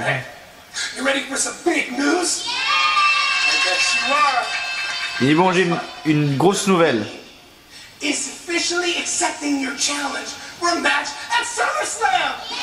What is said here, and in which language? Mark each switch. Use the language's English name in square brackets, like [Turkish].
[English] Hey, you ready for some big news? I bet you are. [French] Il dit bon, j'ai une grosse nouvelle. [English] Is officially accepting your challenge for a match at SummerSlam.